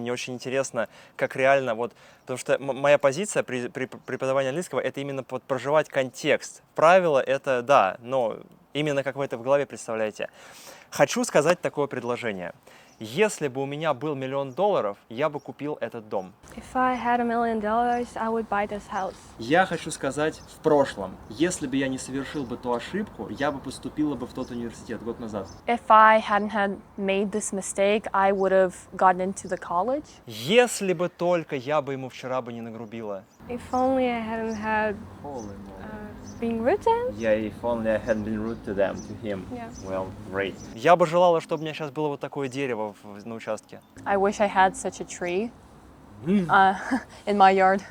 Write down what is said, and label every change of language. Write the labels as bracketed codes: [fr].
[ru] Мне очень интересно, как реально, потому что моя позиция при преподавании английского — это именно проживать контекст. Правила — это да, но именно как вы это в голове представляете. Хочу сказать такое предложение. Если бы у меня был $1 миллион, я бы купил этот дом. [en] If I had $1 million, I would buy this house. [ru] Я хочу сказать в прошлом. Если бы я не совершил бы ту ошибку, я бы поступила бы в тот университет год назад. [en] If I hadn't had made this mistake, I would have gotten into the college. [ru] Если бы только я бы ему вчера бы не нагрубила. [en] If only I hadn't had being rude to him. Yeah, if only I hadn't been rude to him. Yeah. Well, great. [ru] Я бы желала, чтобы у меня сейчас было вот такое дерево на участке. [en] I wish I had such a tree in my yard.